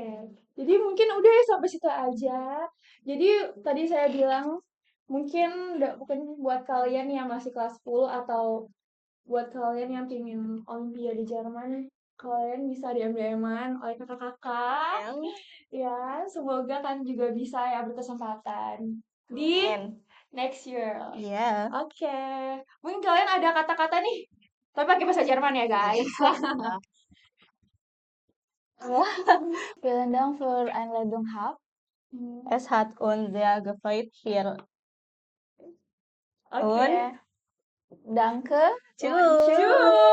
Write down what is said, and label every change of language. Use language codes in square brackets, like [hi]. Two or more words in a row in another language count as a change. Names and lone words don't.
[id] Jadi mungkin udah ya sampai situ aja. Jadi tadi saya bilang mungkin bukan buat kalian yang masih kelas 10 atau buat kalian yang pingin Olimpiade Jerman, kalian bisa diam-diaman oleh kakak-kakak. Ya, semoga kan juga bisa ya berkesempatan di [en] next year. [id] Iya. Oke. Mungkin kalian ada kata-kata nih, tapi pakai bahasa Jerman ya guys. [de] Vielen Dank für Einladung Hab. Es hat uns sehr gefreut hier. [id] Oke. [de] Danke. Tschüss.